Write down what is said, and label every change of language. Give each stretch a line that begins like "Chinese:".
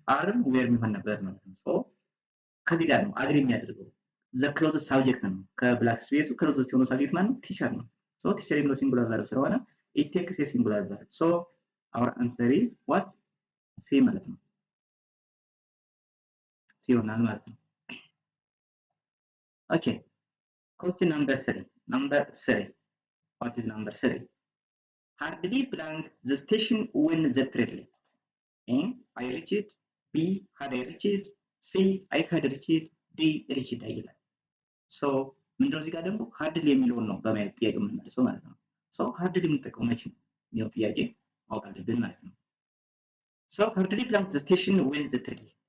Amharic: are where የሚሆን ነበር ማለት ነው። ሶ ከዚህ ጋር ነው አግሪ የሚያደርገው the closest subject ነው። ከብላክ ስፔሱ closest የሆነው subject ማለት ነው ቲቸር ነው። ሶ ቲቸር የሚለው singular verb ስለሆነ
English: it takes a singular verb. So our answer is what? C
Amharic: ማለት ነው። C ይሆናል ማለት ነው።
English: Okay. Question number 3. What is number 3? Hardly blank the station when the train left. A. I reached it. B. Had I reached it. C. I had reached it. D.
Amharic: reached I ይላል። ሶ ምንድነው እዚህ ጋር ደግሞ hardly የሚለውን ነው በማየት ጥያቄ የምንመልሰው ማለት ነው። ሶ hardly የምንጠቀመው መቼ ነው? ይሄው ጥያቄ ማወቅ አለብን ማለት ነው። ሶ
English: hardly blank the station when the train left.